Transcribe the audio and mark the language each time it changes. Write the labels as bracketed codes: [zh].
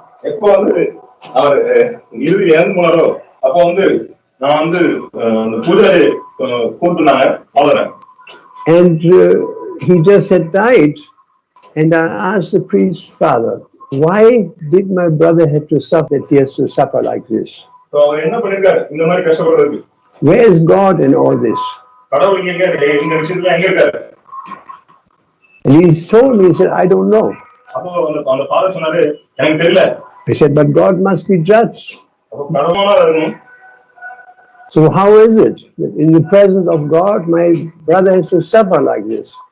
[ta] எப்போ வந்து அவர் இறுதி இறந்து போனாரோ அப்போ வந்து நான் வந்து அந்த பூஜாரி கூப்பிட்டுனாங்க அவரை. [en] And he just had died, and I asked the priest, Father, why did my brother have to suffer that he has to suffer like this? [ta] So என்ன பண்ணிருக்காரு இந்த மாதிரி கஷ்டப்படுறதுக்கு? [en] Where is God in all this? [ta] கடவுள் இங்க இந்த விஷயத்துல எங்க இருக்காரு? [en] And he told me, he said, I don't know. [ta] அப்போ அந்த ஃபாதர் சொன்னாரு எனக்கு தெரியல. [en] I said, but God must be judged. [ta] அப்போ கடவுளால இருக்கணும். [en] So how is it that in the presence of God, my brother has to suffer like this?